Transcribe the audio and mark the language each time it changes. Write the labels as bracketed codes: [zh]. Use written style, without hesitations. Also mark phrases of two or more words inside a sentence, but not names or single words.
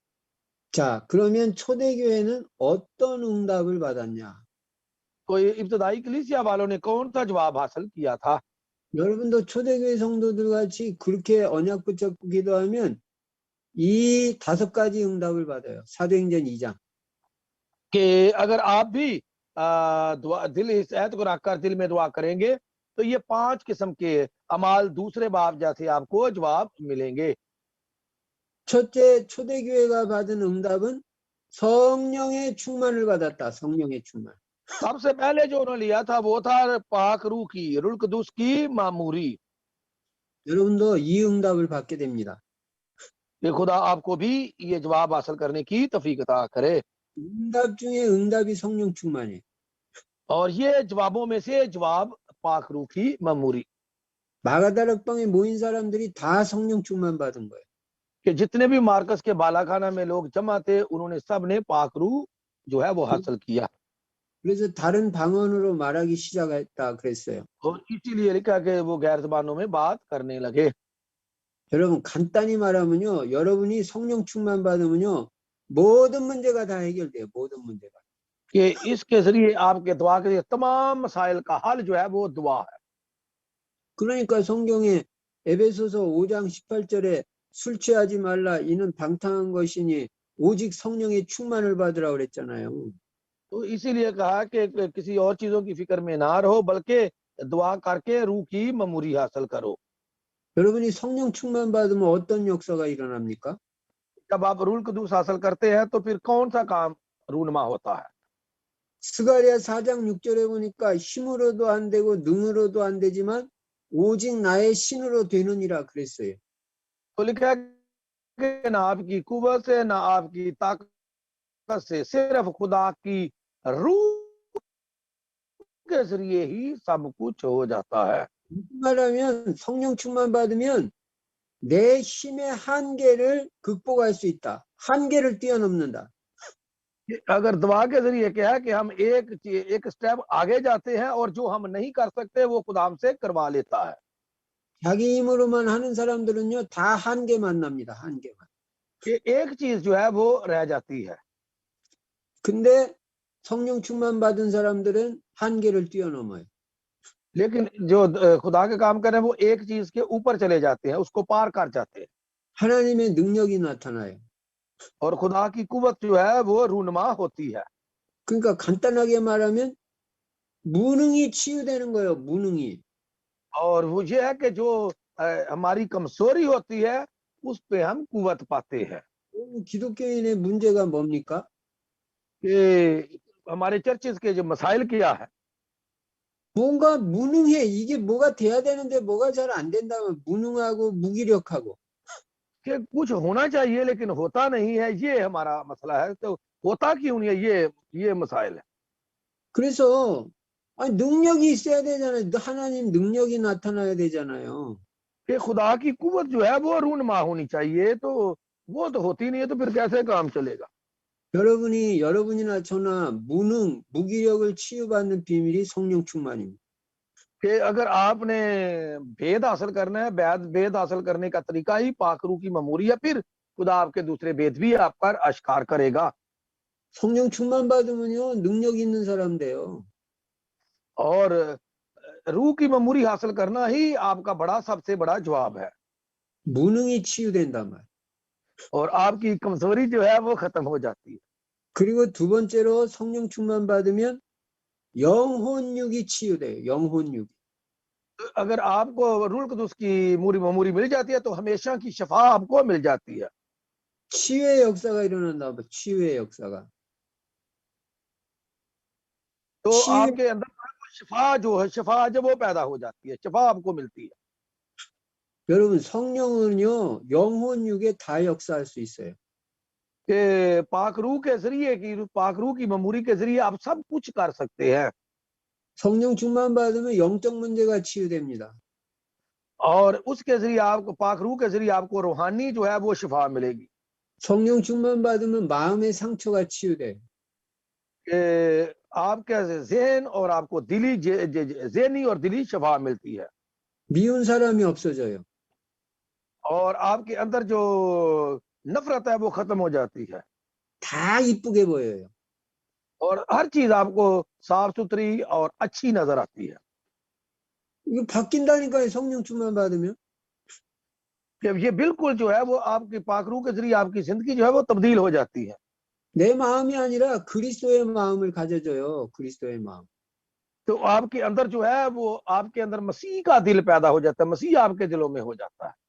[ko] 자, 그러면 초대교회는 어떤 응답을 받았냐? [ur] تو یہ ابتدائی کلیسیا والوں نے کون سا جواب حاصل کیا تھا? [ko] 여러분도 초대교회 성도들 같이 그렇게 언약 붙잡고 기도하면 이 5가지 응답을 받아요. 사도행전 2장. [ur] کہ اگر آپ بھی دل اس عہد کو رکھ کر دل میں دعا کریں گے تو یہ 5 قسم کے اعمال دوسرے باب جیسے آپ کو جواب ملیں گے. [ko] 첫째, 초대교회가 받은 응답은 성령의 충만을 받았다. 성령의 충만. [ur] سب سے پہلے جو انہوں نے لیا تھا وہ تھا پاک روح کی، روح القدس کی معموری. [ko] 여러분도 이 응답을 받게 됩니다. [ur] کہ خدا آپ کو بھی یہ جواب حاصل کرنے کی توفیق عطا کرے. [ko] 응답 중에 응답이 성령 충만이에요. [ur] اور یہ جوابوں میں سے جواب پاک روح کی معموری, [ko] 마가다락방에 모인 사람들이 다 성령 충만 받은 거예요. [ur] کہ جتنے بھی مارکس کے بالاخانہ میں لوگ جمع تھے انہوں نے سب نے پاک روح جو ہے وہ حاصل کیا. [ko] 그래서 다른 방언으로 말하기 시작했다 그랬어요. [ur] اور اسی لیے لکھا کہ وہ غیر زبانوں میں بات کرنے لگے. [ko] 여러분 간단히 말하면요, 여러분이 성령 충만 받으면요, 모든 문제가 다 해결돼요. 모든 문제가. [ur] کہ اس کے ذریعے آپ کے دعا کے تمام مسائل کا حل جو ہے وہ دعا ہے. [ko] 그러니까 성경에 에베소서 5장 18절에 술 취하지 말라 이는 방탕한 것이니 오직 성령의 충만을 받으라 그랬잖아요. [ur] تو اسی لیے کہا کہ کسی اور چیزوں کی فکر میں نہ رہو بلکہ دعا کر کے روح کی معموری حاصل کرو. [ko] 여러분이 성령 충만 받으면 어떤 역사가 일어납니까? [ur] جب آپ روح القدس حاصل کرتے ہیں تو پھر کون سا کام رونما ہوتا ہے? [ko] 스가랴 4장 6절에 보니까 힘으로도 안 되고 능으로도 안 되지만 오직 나의 신으로 되느니라 그랬어요. [ur] تو لکھا ہے کہ نہ آپ کی قوت سے نہ آپ کی طاقت سے، صرف خدا کی روح کے ذریعے ہی سب کچھ ہو جاتا ہے. [ko] 말하면 성령 충만 받으면 내 힘의 한계를 극복할 수 있다. 한계를 뛰어넘는다. [ur] کہ اگر دعا کے ذریعے کیا ہے کہ ہم ایک اسٹیپ آگے جاتے ہیں اور جو ہم نہیں کر سکتے وہ خدا ہم سے کروا لیتا ہے. [ko] 자기 힘으로만 하는 사람들은요, 다 한계 만납니다. 한계만. [ur] کہ ایک چیز جو ہے وہ رہ جاتی ہے, [ko] 근데 성령 충만 받은 사람들은 한계를 뛰어넘어요. [ur] لیکن جو خدا کے کام کر رہے ہیں وہ ایک چیز کے اوپر چلے جاتے ہیں، اس کو پار کر جاتے ہیں [ko] 하나님의 능력이 나타나요. [ur] اور خدا کی قوت جو ہے وہ رونما ہوتی ہے. [ko] 그러니까 간단하게 말하면 무능이 치유되는 거예요. 무능이. [ur] اور وہ یہ ہے کہ جو ہماری کمزوری ہوتی ہے اس پہ ہم قوت پاتے ہیں. [ko] 기독교인의 문제가 뭡니까? [ur] کہ ہمارے چرچز کے جو مسائل کیا ہے, [ko] 뭔가 무능해. 이게 뭐가 돼야 되는데 뭐가 잘 안 된다면 무능하고 무기력하고. [ur] کہ کچھ ہونا چاہیے لیکن ہوتا نہیں ہے، یہ ہمارا مسئلہ ہے. تو ہوتا کیوں نہیں ہے، یہ مسائل ہے. [ko] 그래서 아니, 능력이 있어야 되잖아요. 하나님 능력이 나타나야 되잖아요. [ur] کہ خدا کی قوت جو ہے وہ رونما ہونی چاہیے، تو وہ تو ہوتی نہیں ہے، تو پھر کیسے کام چلے گا? [ko] 여러분이나 저나 무능, 무기력을 치유받는 비밀이 성령 충만입니다. [ur] کہ اگر آپ نے بھید حاصل کرنا ہے، بھید حاصل کرنے کا طریقہ ہی پاک روح کی معموری ہے، پھر خدا آپ کے دوسرے بھید بھی آپ پر آشکار کرے گا. [ko] 성령 충만 받으면요, 능력 있는 사람 돼요. [ur] اور روح کی معموری حاصل کرنا ہی آپ کا بڑا سب سے بڑا جواب ہے. [ko] 무능이 치유된단 말. [ur] اور آپ کی کمزوری جو ہے وہ ختم ہو جاتی ہے. [ko] 그리고 두 번째로 성령 충만 받으면 영혼육이 치유돼요. 영혼육. [ur] اگر آپ کو روح القدس کی معموری مل جاتی ہے تو ہمیشہ کی شفا آپ کو مل جاتی ہے. [ko] 치유의 역사가 일어난다. 치유의 역사가. [ur] तो [ko] 치유, [ur] آپ کے اندر شفا جو ہے، شفا جب وہ پیدا ہو جاتی ہے، شفا آپ کو ملتی ہے. [ko] 여러분 성령은요, 영혼육에 다 역사할 수 있어요. [ur] کہ پاک روح کے ذریعے پاک روح کی معموری کے ذریعے آپ سب کچھ کر سکتے ہیں. [ko] 성령 충만 받으면 영적 문제가 치유됩니다. [ur] اور اس کے ذریعے آپ کو پاک روح کے ذریعے آپ کو روحانی جو ہے وہ شفا ملے گی. [ko] 성령 충만 받으면 마음의 상처가 치유돼요. [ur] کہ آپ کے ذہن اور آپ کو دلی ذہنی اور دلی شفا ملتی ہے. [ko] 미운 사람이 없어져요. [ur] اور آپ کے اندر جو نفرت ہے وہ ختم ہو جاتی ہے [ko] 다 이쁘게 보여요. [ur] اور ہر چیز آپ کو صاف ستھری اور اچھی نظر آتی ہے. [ko] 이거 바뀐다니까요. 성령 충만 받으면. [ur] کہ یہ بالکل جو ہے وہ آپ کی پاک روح کے ذریعے آپ کی زندگی جو ہے وہ تبدیل ہو جاتی ہے. [ko] 내 마음이 아니라 그리스도의 마음을 가져줘요. 그리스도의 마음. [ur] تو آپ کے اندر جو ہے وہ آپ کے اندر مسیح کا دل پیدا ہو جاتا ہے، مسیح آپ کے دلوں میں ہو جاتا ہے.